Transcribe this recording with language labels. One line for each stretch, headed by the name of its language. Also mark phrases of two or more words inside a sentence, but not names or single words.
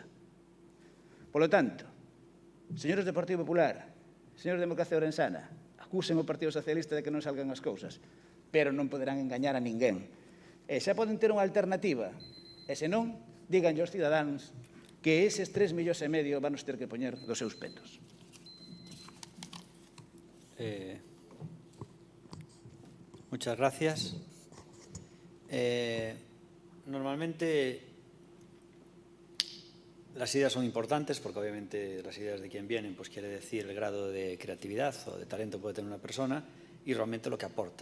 Galician: Polo tanto, señores do Partido Popular, señores de Democracia Ourensana, acusen o Partido Socialista de que non salgan as cousas, pero non poderán engañar a ninguén. E xa poden ter unha alternativa. E senón, díganlle aos cidadáns que eses 3,5 millóns van ter que poñer dos seus petos.
Spanish: Muchas gracias. Normalmente las ideas son importantes porque obviamente las ideas de quien vienen pues quiere decir el grado de creatividad o de talento que puede tener una persona y realmente lo que aporta.